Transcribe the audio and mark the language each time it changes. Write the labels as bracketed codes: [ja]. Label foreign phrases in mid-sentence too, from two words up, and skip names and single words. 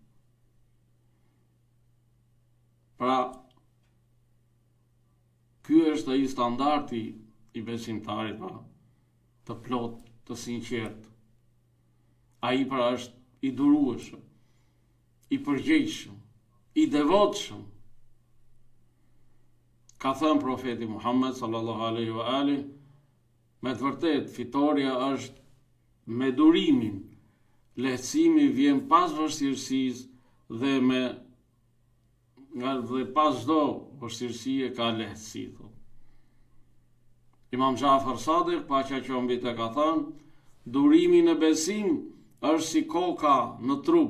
[sq] Pra, ky është ai standardi i besimtarit, pra, të plot, të sinqert. Ai pra është i durueshëm, i përgjegjshëm, i devotshëm. Ka thënë profeti Muhammed [ar] صلى الله عليه وآله, [sq] me të vërtet fitoria është me durimin, lehtësimi vjen pas vështirësisë dhe me dhe pas çdo vështirësie ka lehtësi. Imam Jafar Sadiq, paqja qoftë ka thënë, durimi në besim është si koka në trup.